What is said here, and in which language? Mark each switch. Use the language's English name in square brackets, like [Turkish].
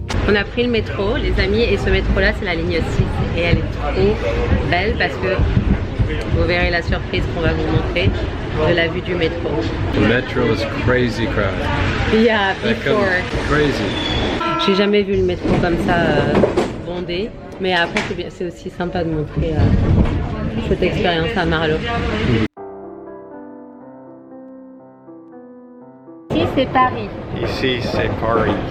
[French] On a pris le métro, les amis, et ce métro-là, c'est la ligne 6. Et elle est trop belle parce que vous verrez la surprise qu'on va vous montrer de la vue du métro. [English] The metro is crazy crowded. Yeah, That comes before. crazy. [French] J'ai jamais vu le métro comme ça bondé. Mais après, c'est aussi sympa de montrer cette expérience à Marlo. Ici, c'est Paris. Ici, c'est Paris.